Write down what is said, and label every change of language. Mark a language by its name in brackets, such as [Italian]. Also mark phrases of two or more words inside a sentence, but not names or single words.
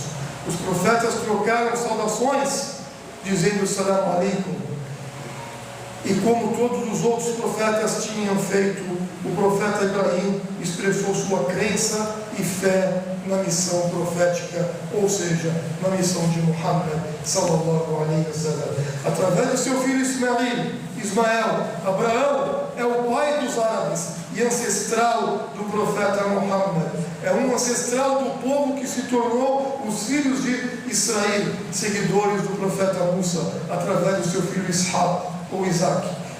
[Portuguese] Os profetas trocaram saudações, dizendo [Arabic] سلام عليكم. [Portuguese] E como todos os outros profetas tinham feito, o profeta Ibrahim expressou sua crença e fé na missão profética, ou seja, na missão de Muhammad [Arabic] صلى الله عليه وسلم. [Portuguese] Através de seu filho Ismael, Abraão é o pai dos árabes e ancestral do profeta Muhammad. É um ancestral do povo que se tornou os filhos de Israel, seguidores do profeta Musa, através do seu filho Ishaq ou Isaac.